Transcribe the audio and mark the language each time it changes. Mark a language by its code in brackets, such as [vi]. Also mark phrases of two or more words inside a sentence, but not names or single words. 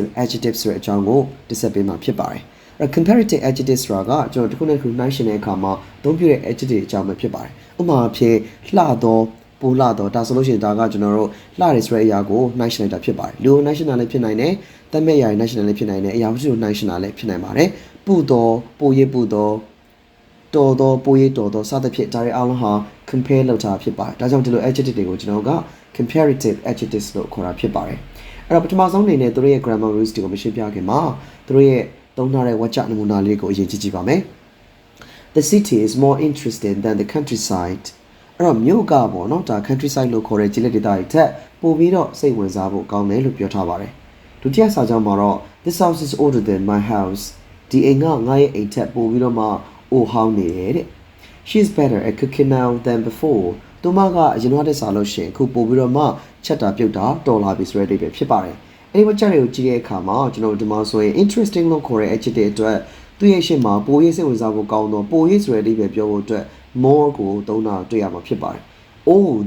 [my] adjectives ဆိုတဲ့အကြောင်းကိုတင်ဆက်ပေးမှာဖြစ်ပါတယ်အဲ့ [en] comparative adjectives [my] ဆိုတာကကျွန်တော်တစ်ခုနဲ့တစ်ခုနှိုင်းယှဉ်တဲ့အခါမှာသုံးပြတဲ့ adjective အကြောင်းပဲဖြစ်ပါတယ်ဥပမာအဖြစ်လှသောပိုလှသောဒါဆိုလို့ရှိရင်ဒါကကျွန်တော်တို့လှတယ်ဆိုတဲ့အရာကိုနှိုင်းယှဉ်လိုက်တာဖြစ်ပါတယ်လူ national လည်းဖြစ်နိုင်တယ်တတ်မဲ့ရာ national လည်းဖြစ်နိုင်တယ်အရာရှိကိုနှိုင်းယှဉ်တာလည်းဖြစ်နိုင်ပါတယ်ပူသောပိုရပူသောတော်တော်ပိုရတော်တော်စသ ဖြင့်ဒါတွေအားလုံးဟာ compare လုပ်တာဖြစ်ပါတယ်ဒါကြောင့်ဒီလို adjective တွေကိုကျွန်တော်က [en] comparative adjectives [my] လို့ခေါ်တာဖြစ်ပါတယ်အဲ့တော့ပထမဆုံးအနေနဲ့သူတို့ရဲ့ [en] grammar rules [my] တွေကိုမရှင်းပြခင်မှာသူတို့ရဲ့သုံးထားတဲ့ဝါကျနမူနာလေးကိုအရင်ကြည့်ပါမယ် [en] The city is more interesting than the countryside [my] အဲ့တော့မြို့ကပေါ့နော်ဒါ countryside လို့ခေါ်တဲ့ကျေးလက်ဒေသတွေထက်ပိုပြီးတော့စိတ်ဝင်စားဖို့ကောင်းတယ်လို့ပြောထားပါတယ် ဒုတိယစာကြောင်းမှာတော့ [en] This house is older than my house [my] ဒီအိမ်ကငါရဲ့အိမ်ထက်ပိုပြီးတော့မှအိုဟောင်းနေတယ်တဲ့ [en] She is better at cooking now than before [my] သူမကအရင်ကတည်းကစားလို့ရှိရင်အခုပိုပြီးတော့မှချက်တာပြုတ်တာတော်လာပြီဆိုတဲ့အဓိပ္ပာယ်ဖြစ်ပါတယ်အဲ့ဒီဝါကျတွေကိုကြည့်တဲ့အခါမှာကျွန်တော်ဒီ မှာဆိုရင် interesting လို့ခေါ်တဲ့ adjective အတွက်သူ့ရဲ့ရှေ့မှာပိုရေးစိတ်ဝင်စားဖို့ကောင်းတော့ပိုရေးဆိုတဲ့အဓိပ္ပာယ်ပြောဖို့အတွက် more ကိုသုံးတာတွေ့ရမှာဖြစ်ပါတယ် old